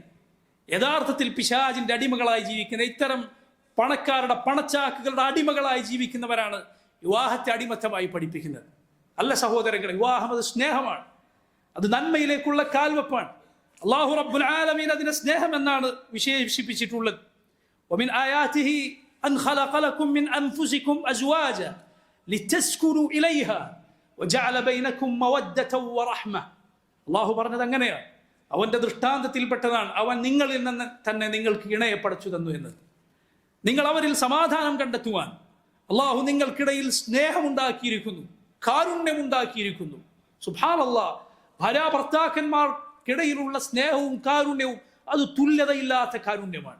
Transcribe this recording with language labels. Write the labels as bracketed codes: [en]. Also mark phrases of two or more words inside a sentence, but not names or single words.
[ml] യഥാർത്ഥത്തിൽ പിശാചിന്റെ അടിമകളായി ജീവിക്കുന്ന, ഇത്തരം പണക്കാരുടെ പണച്ചാക്കുകളുടെ അടിമകളായി ജീവിക്കുന്നവരാണ് വിവാഹത്തെ അടിമത്തമായി പഠിപ്പിക്കുന്നത്. അല്ല സഹോദരങ്ങളെ, വിവാഹം അത് സ്നേഹമാണ്, അത് നന്മയിലേക്കുള്ള കാൽവെപ്പാണ്. അല്ലാഹു [ar] رب العالمين [ml] അതിനെ സ്നേഹം എന്നാണ് വിശേഷിപ്പിച്ചിട്ടുള്ളത്. [ar] ومن آياته أن خلق لكم من أنفسكم أزواجا لتسكنوا إليها وجعل بينكم مودة ورحمة. [ml] അല്ലാഹു പറഞ്ഞത് അങ്ങനെയാണ്, അവന്റെ ദൃഷ്ടാന്തത്തിൽപ്പെട്ടതാണ് അവൻ നിങ്ങളിൽ നിന്ന് തന്നെ നിങ്ങൾക്ക് ഇണയെ പടച്ചു തന്നു എന്നത്. നിങ്ങൾ അവരിൽ സമാധാനം കണ്ടെത്തുവാൻ അല്ലാഹു നിങ്ങൾക്കിടയിൽ സ്നേഹമുണ്ടാക്കിയിരിക്കുന്നു, കാരുണ്യമുണ്ടാക്കിയിരിക്കുന്നു. സുബ്ഹാനല്ലാഹ്, ഭാര്യാഭർത്താക്കന്മാർക്കിടയിലുള്ള സ്നേഹവും കാരുണ്യവും അത് തുല്യതയില്ലാത്ത കാരുണ്യമാണ്.